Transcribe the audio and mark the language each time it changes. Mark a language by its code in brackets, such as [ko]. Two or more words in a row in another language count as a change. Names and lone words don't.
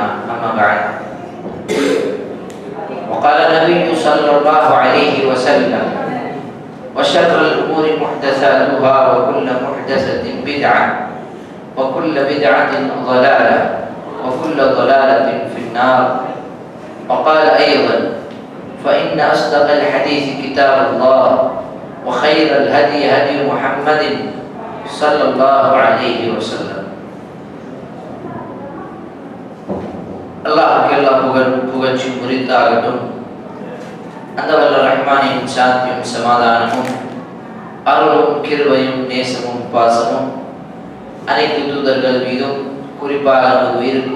[ar] أما بعد، وقال النبي صلى الله عليه وسلم وشر الأمور محدثاتها وكل محدثة بدعة وكل بدعة ضلالة وكل ضلالة في النار. وقال أيضا فإن أصدق الحديث كتاب الله وخير الهدي هدي محمد صلى الله عليه وسلم. [ta] அல்லாஹ்வுக்கு எல்லா புகழ்ச்சியும் உரித்தாகட்டும். அந்த வல்ல ரஹ்மானின் சாந்தியும் சமாதானமும் அருளும் கிருபையும் நேசமும் பாசமும் அனைத்து தூதர்கள் மீதும் குறிப்பாக நமது உயிருக்கும்